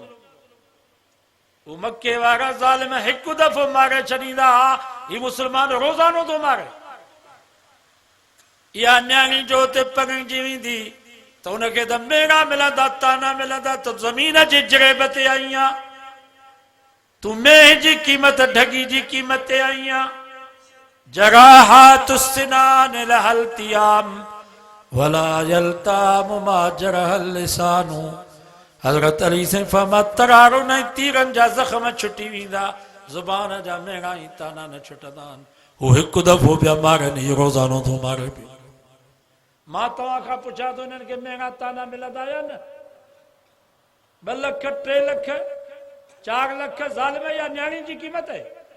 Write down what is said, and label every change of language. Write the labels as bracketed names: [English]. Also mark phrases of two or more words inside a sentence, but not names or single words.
[Sindhi] वो मके वारा ज़ालिम हिकु दफ़ो मारे छॾींदा हा, ही मुस्लमान रोज़ानो थो मारे। इहा न्याणी जो हुते पढ़णजी वेंदी त हुनखे त मेणा मिलंदा, ताना मिलंदा त ज़मीन जे जरेब ते आई आहे, तूं मेह जी क़ीमत ढगी जी क़ीमत ते आई आहे। [Arabic] جراحات السنان لها التئام ولا يلتام ما جرح اللسان. [Sindhi] हज़रत अली से फरमा तरारो न तीरनि जा ज़ख़्म छुटी वेंदा, ज़ुबान जा मेणा ई ताना न छुटंदा आहिनि। हू हिकु दफ़ो पिया मारनि, इहो रोज़ानो थो मारे पियो। मां तव्हां खां पुछां थो हिननि खे मेणा ताना मिलंदा या न? 2 लख 3 लख 4 लख ज़ालिम या न्याणी जी क़ीमत आहे?